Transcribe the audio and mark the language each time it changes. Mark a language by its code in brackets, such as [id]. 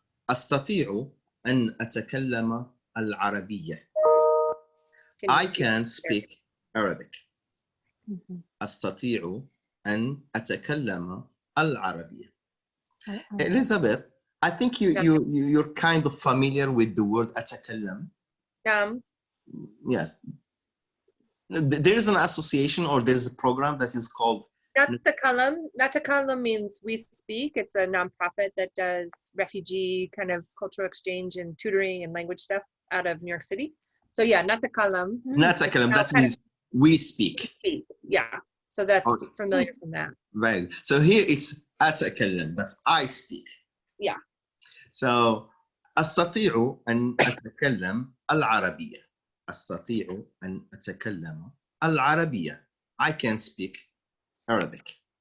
[ar] أستطيع أن أتكلم العربية. [en] Can you I speak can Arabic? speak Arabic. Mhm. [ar] أستطيع أن أتكلم العربية. [en] Oh, Elizabeth, I think you're kind of familiar with the word أتكلم. Yes. There is an association or there's a program that is called Natakalam means we speak. It's a nonprofit that does refugee kind of cultural exchange and tutoring and language stuff out of New York City. So yeah, Natakalam. Natakalam, that means we speak. Yeah, so that's Okay. familiar from that. Right. So here it's أتكلم, that's I speak. Yeah. [ar] So أستطيع أن أتكلم العربية. أستطيع أن أتكلم العربية. [en] I can speak Arabic.